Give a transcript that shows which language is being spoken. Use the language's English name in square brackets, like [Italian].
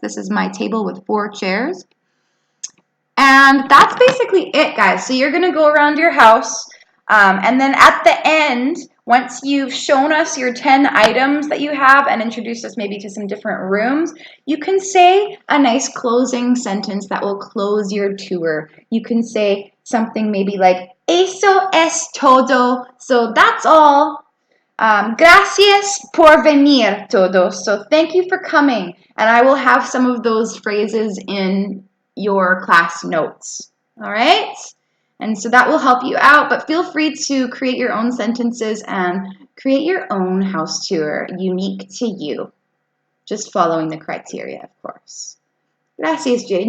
[English] This is my table with 4 chairs. And that's basically it, guys. So you're going to go around your house, and then at the end, once you've shown us your 10 items that you have and introduced us maybe to some different rooms, you can say a nice closing sentence that will close your tour. You can say something maybe like, [Spanish] eso es todo. [English] So that's all. [Spanish] Gracias por venir todos. [English] So thank you for coming. And I will have some of those phrases in your class notes. All right? And so that will help you out, but feel free to create your own sentences and create your own house tour unique to you, just following the criteria, of course. [Spanish] Gracias, [English] Jane.